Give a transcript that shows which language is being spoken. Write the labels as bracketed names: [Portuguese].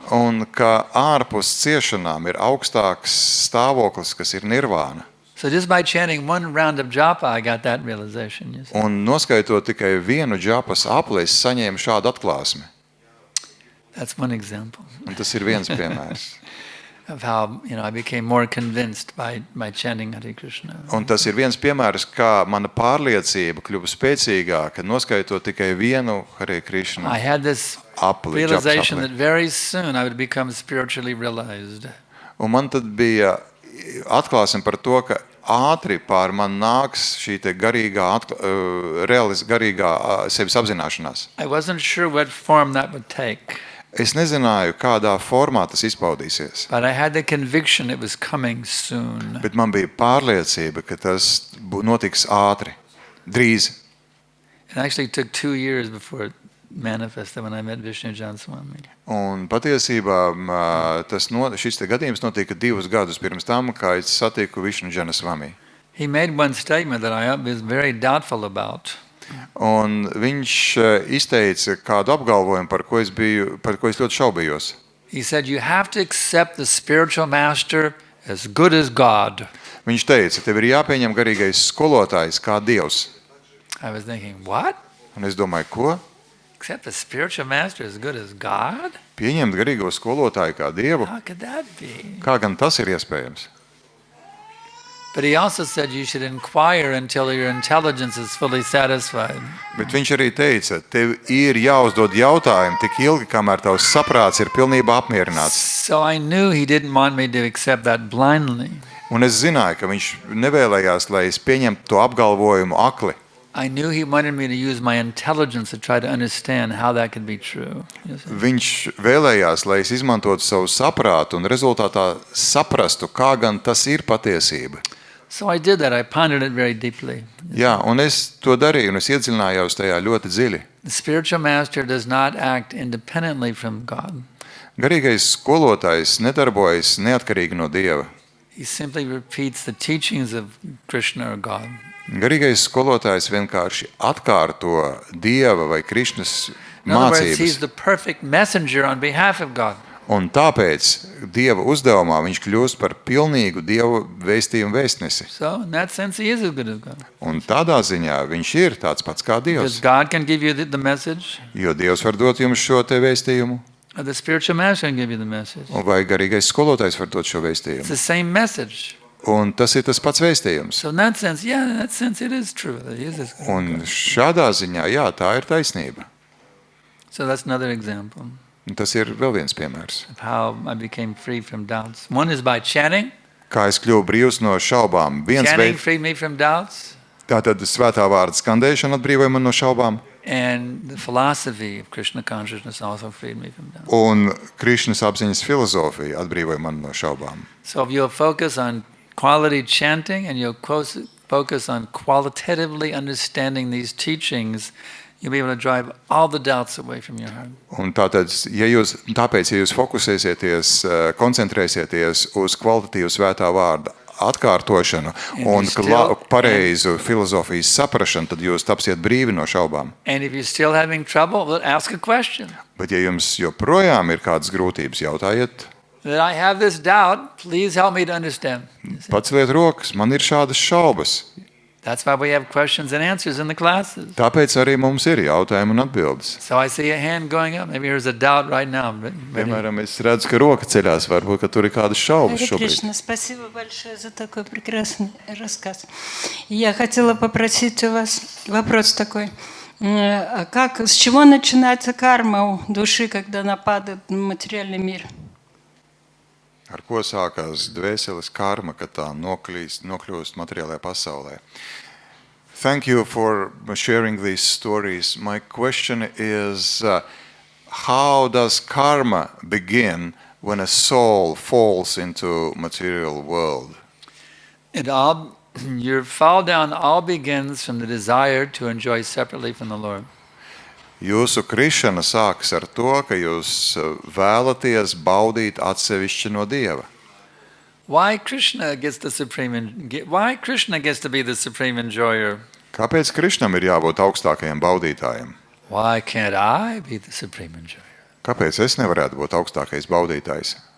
[Latvian] Un ka ārpus ciešanām ir augstāks stāvoklis, kas ir nirvāna. [English] So just by chanting one round of japa, I got that realization. You see. [Latvian] Un noskaitot tikai vienu džapas apli, es saņēmu šādu atklāsmi. [English] That's one example. [Latvian] Un tas ir viens piemērs. [English] Of how, I became more convinced by chanting Hare Krishna. [Latvian] Un tas ir viens piemērs, kā mana pārliecība kļuva spēcīgāka, noskaitot tikai vienu Hare Krishna [English] I had this [Latvian] apli, [English] realization that very soon I would become spiritually realized. [Latvian] Un man tad bija atklāsme par to, ka ātri pār man nāks šī te garīgā sevis apzināšanās. [English] I wasn't sure what form that would take. [Latvian] Es nezināju, kādā formā tas izpaudīsies. [English] But I had the conviction it was coming soon. [Latvian] Bet man bija pārliecība, ka tas notiks ātri, drīz. [English] It actually took 2 years before it manifested when I met Vishnu Jan Swami. [Latvian] Un patiesībā šis te gadījums notika 2 gadus pirms tam, kā es satiku Vishnu Jana Swami. [English] He made one statement that I was very doubtful about. [Latvian] Un viņš izteica kādu apgalvojumu, par ko es ļoti šaubījos. [English] He said, you have to accept the spiritual master as good as God. [Latvian] Viņš teica, tev ir jāpieņem garīgais skolotājs kā Dievs. [English] I was thinking, what? [Latvian] Un es domāju, ko? [English] Accept the spiritual master as good as God? [Latvian] Pieņemt garīgo skolotāju kā Dievu? [English] How could that be? [Latvian] Kā gan tas ir iespējams? [English] But he also said you should inquire until your intelligence is fully satisfied. [Latvian] Bet viņš arī teica, tev ir jāuzdod jautājumi tik ilgi, kamēr tavs saprāts ir pilnībā apmierināts. [English] So I knew he didn't want me to accept that blindly. [Latvian] Un es zināju, ka viņš nevēlējās, lai es pieņemtu to apgalvojumu akli. [English] I knew he wanted me to use my intelligence to try to understand how that could be true. You see? [Latvian] Viņš vēlējās, lai es izmantotu savu saprātu un rezultātā saprastu, kā gan tas ir patiesība. [English] So I did that. I pondered it very deeply. [Latvian] Jā, un es to darīju, un es iedziļinājos tajā ļoti dziļi. [English] The spiritual master does not act independently from God. [Latvian] Garīgais skolotājs nedarbojas neatkarīgi no Dieva. [English] He simply repeats the teachings of Krishna or God. [Latvian] Garīgais skolotājs vienkārši atkārto Dieva vai Krišnas [English] In other words, he's [Latvian] mācības. [English] the perfect messenger on behalf of God. [Latvian] Un tāpēc Dieva uzdevumā viņš kļūst par pilnīgu Dieva vēstījumu vēstnesi. [English] So in that sense, he is as good as God. [Latvian] Un tādā ziņā viņš ir tāds pats kā [English] Because God can give you the message, [Latvian] Jo Dievs var dot jums šo te vēstījumu, [English] or the spiritual master can give you the message. [Latvian] un vai garīgais skolotājs var dot šo vēstījumu. [English] the same message. [Latvian] Un tas ir tas pats vēstījums. [English] So in that sense, yeah, in that sense, it is true that he is as good as [Latvian] Un [English] God. [Latvian] šādā ziņā, jā, tā ir taisnība. [English] So that's another example [Latvian] Un tas ir vēl viens piemērs. [English] of how I became free from doubts. One is by chanting. [Latvian] Kā es kļuvu brīvs no šaubām. Viens [English] Chanting [Latvian] veids, [English] freed me from doubts. [Latvian] tātad svētā vārda skandēšana atbrīvoja man no šaubām. [English] And the philosophy of Krishna consciousness also freed me from doubts. [Latvian] Un Krišnas apziņas filozofija atbrīvoja man no šaubām. [English] So if you'll focus on quality chanting and you'll focus on qualitatively understanding these teachings, you'll be able to drive all the doubts away from your heart. [Latvian] Un tātad, ja jūs fokusēsieties, koncentrēsieties uz kvalitatīvu svētā vārda atkārtošanu un pareizu filozofijas saprašanu, tad jūs tapsiet brīvi no šaubām. [English] And if you're still having trouble, well, ask a question. [Latvian] Bet ja jums joprojām ir kādas grūtības, jautājiet, [English] That I have this doubt, please help me to understand. [Latvian] paceliet rokas, man ir šādas šaubas. [English] That's why we have questions and answers in the classes. [Latvian] Tāpēc arī mums ir jautājumi un atbildes. [English] So I see a hand going up. Maybe there's a doubt right now. [Latvian] Piemēram, es redzu, ka roka ceļās, varbūt, ka tur ir kādas šaubas [Russian] Харе [Latvian] šobrīd. [Russian] Кришна, спасибо большое за такой прекрасный рассказ. Я хотела попросить у вас вопрос такой. С чего начинается карма у души, когда она падает в материальный мир? [Latvian] Ar ko sākās dvēseles karma, kad tā nokļūst materiālajā pasaulē? [English] Thank you for sharing these stories. My question is, how does karma begin when a soul falls into material world? Your fall down all begins from the desire to enjoy separately from the Lord. [Latvian] Jūsu krišana sākas ar to, ka jūs vēlaties baudīt atsevišķi no Dieva. [English] Why Krishna gets to be the supreme enjoyer? [Latvian] Kāpēc Krišnam ir jābūt augstākajam baudītājam? [English] Why can't I be the supreme enjoyer? [Latvian] Kāpēc es nevarētu būt augstākais baudītājs?